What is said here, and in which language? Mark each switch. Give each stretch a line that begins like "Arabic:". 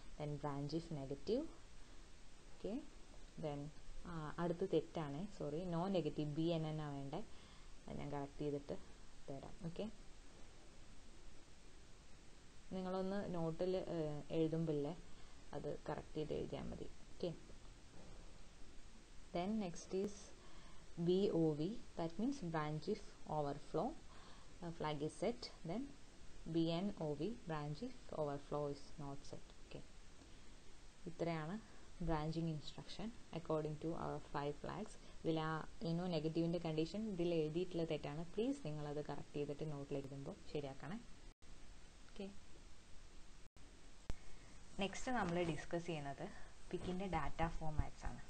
English: Then branch if negative. Okay, then
Malayalam: അടുത്ത് തെറ്റാണ്,
English: sorry, no negative, BNN
Malayalam: വേണ്ടേ. അത് ഞാൻ കറക്റ്റ് ചെയ്തിട്ട് തരാം. ഓക്കെ, നിങ്ങളൊന്ന് നോട്ടിൽ എഴുതുമ്പില്ലേ അത് കറക്റ്റ് ചെയ്ത് എഴുതിയാൽ മതി.
English: Okay, then next is BOV, that means branch if overflow, flag is set. Then BNOV, branch if overflow is not set.
Malayalam: Okay, ഇത്രയാണ് branching instruction
English: According to our 5 flags.
Malayalam: ഇതിൽ ആ നെഗറ്റീവിൻ്റെ കണ്ടീഷൻ ഇതിൽ എഴുതിയിട്ടുള്ള തെറ്റാണ്. പ്ലീസ് നിങ്ങളത് കറക്റ്റ് ചെയ്തിട്ട് നോട്ടിൽ എഴുതുമ്പോൾ ശരിയാക്കണേ. ഓക്കെ, നെക്സ്റ്റ് നമ്മൾ ഡിസ്കസ് ചെയ്യുന്നത് പിക്കിൻ്റെ ഡാറ്റ ഫോമാറ്റ്സ് ആണ്.